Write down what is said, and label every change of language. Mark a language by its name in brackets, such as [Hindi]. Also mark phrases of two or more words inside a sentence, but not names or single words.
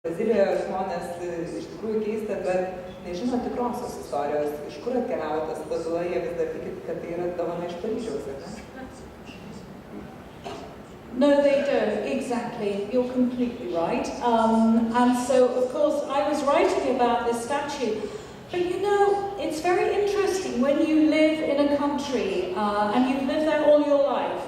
[Lithuanian] Brazilijoje žmonės iš tikrųjų keista, bet nežino tikrosios istorijos, iš kur atkeliavo tas statula, jie vis dar tikit, kad tai yra dovana iš Paryžiaus, ar ne? [English] No, they don't, exactly. You're completely right. And so, of course, I was writing about this statue. But you know, it's very interesting when you live in a country and you've lived there all your life.